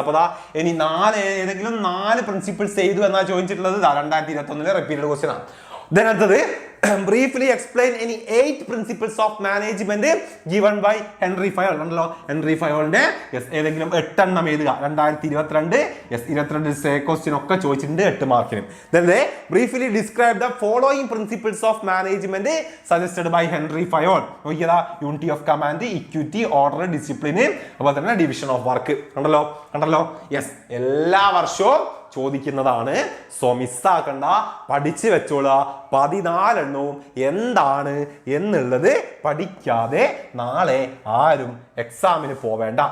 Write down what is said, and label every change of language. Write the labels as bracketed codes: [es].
[ml] അപ്പൊ ഇനി ഏതെങ്കിലും 4 പ്രിൻസിപ്പിൾസ് എഴുതു എന്നാ ചോദിച്ചിട്ടുള്ളത്. 2021 റിപ്പീറ്റഡ് ക്വസ്റ്റ്യൻ ആണ്. അടുത്തത് [en] briefly explain any 8 principles of management given by Henry Fayol. [ml] ഉണ്ടല്ലോ, ഹെൻറി ഫയോളിന്റെ ഏതെങ്കിലും 8 എണ്ണം എഴുതുക. 2022 ക്വസ്റ്റ്യൻ ഒക്കെ ചോദിച്ചിട്ടുണ്ട് 8 മാർക്കിന്. [en] Then they briefly describe the following principles of management suggested by Henry Fayol. [ml] നോക്കിയതാ, unity of command, equity, order, discipline, അതുപോലെ തന്നെ ഡിവിഷൻ ഓഫ് വർക്ക്. കണ്ടല്ലോ. യെസ്, എല്ലാ വർഷവും ചോദിക്കുന്നതാണ്. സോ മിസ്സാക്കണ്ട, പഠിച്ചു വെച്ചോളാ. 14 എണ്ണവും എന്താണ് എന്നുള്ളത് പഠിക്കാതെ നാളെ ആരും എക്സാമിന് പോവേണ്ട.